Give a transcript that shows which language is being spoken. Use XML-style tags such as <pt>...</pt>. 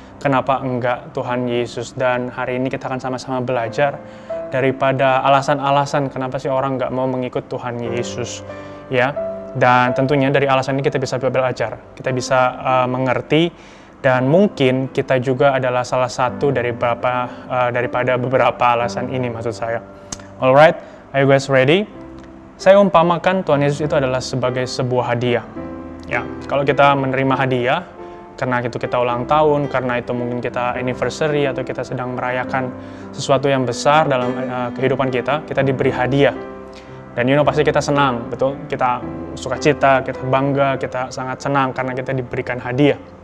<id>Kenapa enggak Tuhan Yesus? Dan hari ini kita akan sama-sama belajar daripada alasan-alasan kenapa sih orang enggak mau mengikut Tuhan Yesus. Ya. Dan tentunya dari alasan ini kita bisa belajar, kita bisa mengerti, dan mungkin kita juga adalah salah satu daripada beberapa alasan ini maksud saya.</id> <en>Alright, are you guys ready?</en> <id>Saya umpamakan Tuhan Yesus itu adalah sebagai sebuah hadiah. Ya, kalau kita menerima hadiah, karena itu kita ulang tahun, karena itu mungkin kita anniversary atau kita sedang merayakan sesuatu yang besar dalam kehidupan kita diberi hadiah. Dan pasti kita senang, betul? Kita sukacita, kita bangga, kita sangat senang karena kita diberikan hadiah.</id>